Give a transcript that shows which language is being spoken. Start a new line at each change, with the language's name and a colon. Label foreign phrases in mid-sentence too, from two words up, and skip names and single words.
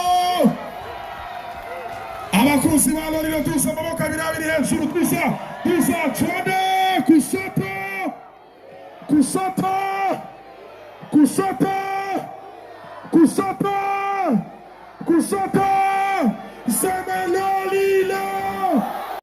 Kinyarwanda: Abakuzi ba Lolilo tuza amaboko abiri abiri hejuru tuza
Swahili: twende kushoto kushoto kushoto kushoto kushoto sema
Kinyarwanda: Lolilo.